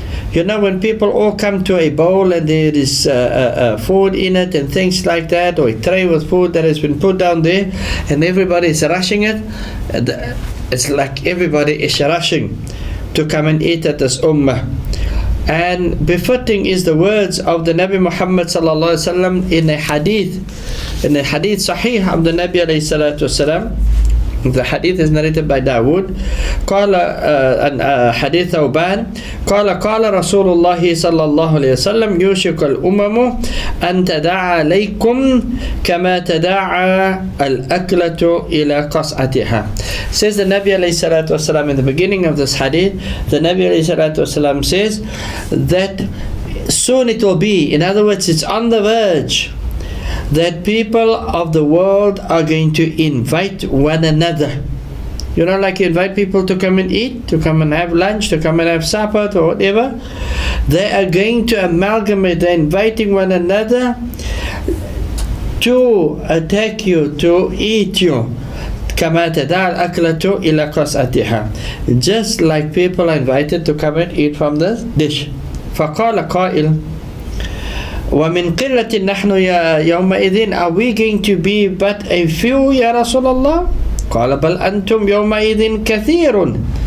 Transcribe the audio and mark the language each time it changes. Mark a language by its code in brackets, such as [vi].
[en] You know, when people all come to a bowl and there is food in it and things like that, or a tray with food that has been put down there, and everybody is rushing it, it's like everybody is rushing to come and eat at this ummah. And befitting is the words of the Nabi Muhammad sallallahu alaihi wasallam in a hadith sahih of the Nabi alayhi salatu wasalam. The hadith is narrated by Dawood. [ar] قال حديث ثوبان قال رسول الله صلى الله عليه وسلم يوشك الأمم أن تداعى عليكم كما تداعى الأكلة إلى قصعتها. [en] Says the Nabi alayhi salatu wasalam in the beginning of this hadith, the Nabi alayhi salatu wasalam says that soon it will be, in other words, it's on the verge, that people of the world are going to invite one another. You know, like you invite people to come and eat, to come and have lunch, to come and have supper, or whatever. They are going to amalgamate, they're inviting one another to attack you, to eat you. [ar] كما تداعى الأكلة إلى قصعتها. [en] Just like people are invited to come and eat from the dish. [ar] فقال قائل وَمِنْ قِلَّةٍ نَحْنُ يَوْمَئِذٍ, [en] are we going to be but a few, Ya Rasulullah? [ar] قَالَ بَلْ أَنْتُمْ يَوْمَئِذٍ كَثِيرٌ.